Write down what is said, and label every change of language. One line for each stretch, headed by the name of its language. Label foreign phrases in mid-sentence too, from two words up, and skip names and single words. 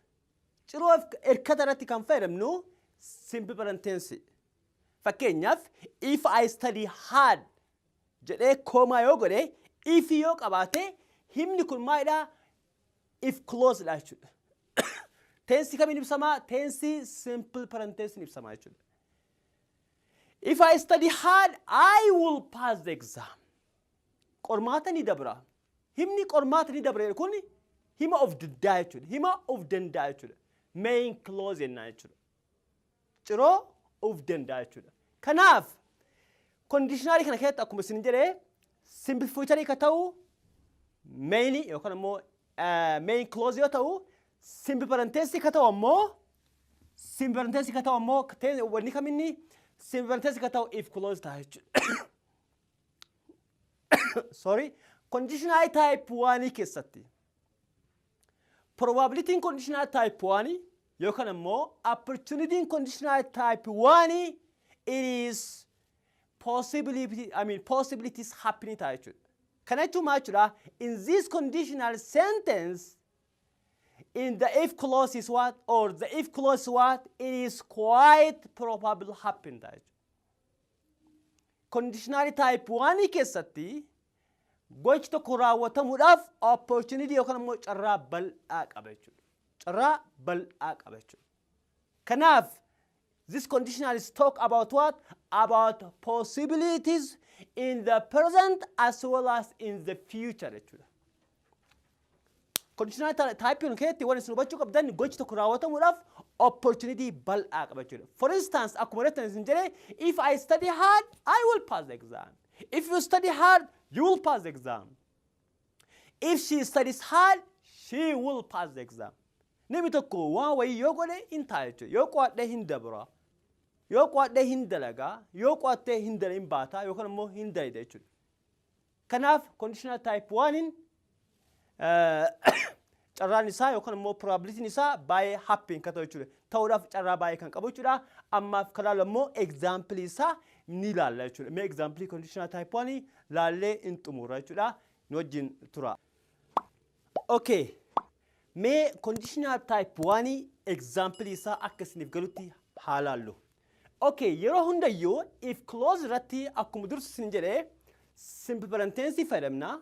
Oromo: Ciroo erkataa irratti kan fayyadamnu
English: simple present tense.
Oromo: Fakkeenyaaf
English: if I study hard
Oromo: jedhee koomaa yoo godhe if yoo qabaate himni kun maalidha?
English: If close
Oromo: dha jechuudha. Tense kamiin ibsamaa?
English: Tense simple present tense
Oromo: ibsamaa jechuudha.
English: If I study hard, I will pass the exam.
Oromo: Qormaata ni dabra. Himni qormaata ni dabra kun hima of danda'a jechuudha. Hima of danda'a jechuudha.
English: Main clause
Oromo: jennaan jechuudha. Ciroo of danda'a jechuudha. Kanaaf conditionally kana keessatti akkuma isin jedhee
English: simple future
Oromo: ka ta'u main yookaan immoo
English: main clause
Oromo: yoo ta'u
English: simple present tense
Oromo: ka ta'u ammoo wanni kaminni
English: simple tense
Oromo: ka ta'u
English: if clause
Oromo: ta'a jechuudha.
English: Sorry, conditional type 1 keessatti probability in conditional type 1
Oromo: yookaan ammoo
English: opportunity in conditional type 1 it is possibilities happening
Oromo: ta'a jechuudha. Kana jechuun maal jechuudha?
English: In this conditional sentence in the if clause is what? Or the if clause is what? It is quite probable happen
Oromo: ta'a jechuudha.
English: Conditional type 1
Oromo: keessatti gochi tokko raawwatamuudhaaf opportunity yookaan immoo carraa bal'aa qaba jechuudha. Carraa bal'aa qaba jechuudha.
English: Kanaaf this conditional is talk about what? About possibilities in the present as well as in the future jechuudha. Conditional type
Oromo: kun keessatti waan isin hubachuu qabdan gochi tokko raawwatamuudhaaf opportunity bal'aa qaba jechuudha.
English: For instance,
Oromo: akkuma jettan isin jedhee
English: if I study hard, I will pass the exam. If you study hard, you will pass the exam. If she studies hard, she will pass the exam.
Oromo: Namni tokko waan wayii yoo godhe hin ta'a jechuudha. Yoo qo'adhe hin dabra. Yoo qo'adhe hin dalagaa. Yoo qo'attee hin baata yookaan immoo hin dalida jechuudha. Kanaaf
English: conditional type 1
Oromo: carraan isaa yookaan immoo probability isaa baay'ee happen kan ta'u jechuudha. Ta'uudhaaf carraa baay'ee kan qabu jechuudha. Ammaaf kan ilaalu immoo example isaa ni ilaalla jechuudha. Mee
English: example conditional type 1
Oromo: laallee hin xumura jechuudha. Nu wajjin tura. Okay. Mee
English: conditional type 1 example
Oromo: isaa akka isiniif galutti haa laallu. Okay, yeroo hundayyuu
English: if clause
Oromo: irratti akkuma dursu isin jedhee
English: simple present tense
Oromo: fayyadamna.